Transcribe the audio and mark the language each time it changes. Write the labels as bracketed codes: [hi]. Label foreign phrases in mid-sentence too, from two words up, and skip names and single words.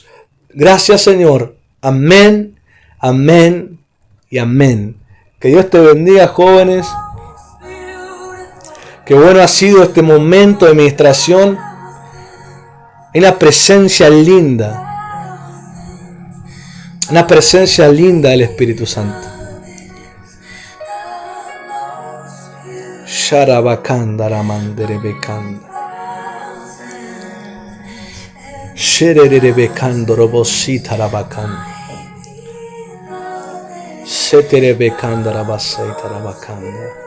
[es] Gracias, Señor. Amén, amén y amén. Que Dios te bendiga, jóvenes. Qué bueno ha sido este momento de ministración en la presencia linda. Una presencia linda del Espíritu Santo. Sharabakanda ramandere bekanda. Sherere bekando robosita rabakanda. Setere bekanda rabasaita rabakanda.